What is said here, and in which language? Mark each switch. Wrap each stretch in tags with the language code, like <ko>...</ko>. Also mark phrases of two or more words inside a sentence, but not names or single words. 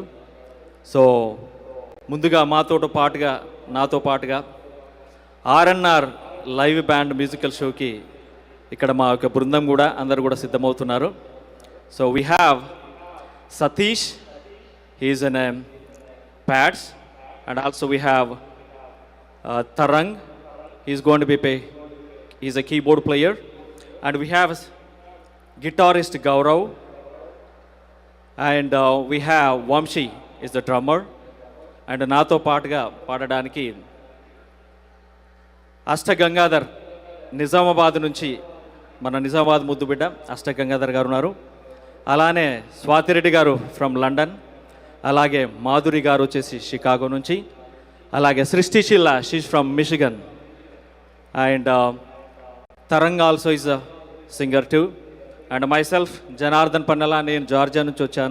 <te>సో ముందుగా నాతో పాటుగా ఆర్ఎన్ఆర్</te> <en>live band musical</en> <te>షోకి ఇక్కడ మా యొక్క బృందం కూడా అందరూ కూడా సిద్ధమవుతున్నారు.</te> <en>so we have Satish, he's on pads, and also we have Tarang, he's going to be he's a keyboard player, and we have guitarist Gaurav, and we have Vamshi is the drummer,</en> <te>and నాతో పాటుగా పాడడానికి అష్ట గంగాధర్ నిజామాబాద్ నుంచి మన నిజామాబాద్ ముద్దు బిడ్డ అష్ట గంగాధర్ గారు ఉన్నారు. అలానే స్వాతి రెడ్డి గారు from London, అలాగే మాధురి గారు వచ్చేసి చికాగో నుంచి, అలాగే సృష్టిశీల,</te> <en>she's from Michigan, and Tarang also is a singer too, and myself</en> <te>జనార్దన్ పన్నెల, నేను జార్జియా నుంచి వచ్చాను.</te>